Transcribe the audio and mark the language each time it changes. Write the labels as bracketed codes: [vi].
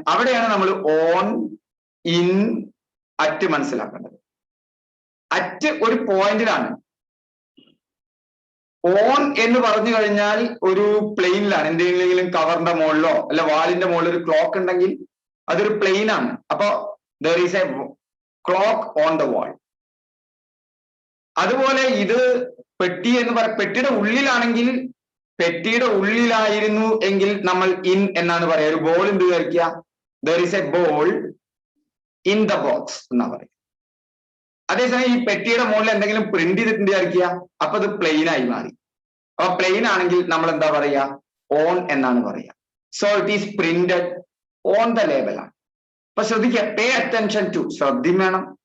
[ml] അവിടെയാണ് നമ്മൾ on, in, at മനസ്സിലാക്കേണ്ടത്. അറ്റ് ഒരു പോയിന്റിലാണ്. ഓൺ എന്ന് പറഞ്ഞു കഴിഞ്ഞാൽ ഒരു പ്ലെയിനിലാണ്. എന്തെങ്കിലും കവറിന്റെ മുകളിലോ അല്ല വാളിന്റെ മുകളിൽ ഒരു ക്ലോക്ക് ഉണ്ടെങ്കിൽ അതൊരു പ്ലെയിൻ ആണ്. അപ്പൊ [en] there is a clock on the wall. [ml] അതുപോലെ ഇത് പെട്ടി എന്ന് പെട്ടിയുടെ ഉള്ളിലാണെങ്കിൽ, പെട്ടിയുടെ ഉള്ളിലായിരുന്നു എങ്കിൽ നമ്മൾ ഇൻ എന്നാണ് പറയുക. ഒരു ബോൾ എന്ത് വിചാരിക്കുക? [en] there is a ball in the box [ml] എന്നാ പറയുക. അതേസമയം ഈ പെട്ടിയുടെ മുകളിൽ എന്തെങ്കിലും പ്രിന്റ് ചെയ്തിട്ടുണ്ട് വിചാരിക്കുക, അപ്പൊ അത് പ്ലെയിൻ ആയി മാറി. അപ്പൊ പ്ലെയിൻ ആണെങ്കിൽ നമ്മൾ എന്താ പറയുക? ഓൺ എന്നാണ് പറയുക. [en] so it is printed on the label [ml] ആണ്. അപ്പൊ ശ്രദ്ധിക്കുക, [en] pay attention to, [ml] ശ്രദ്ധയും വേണം.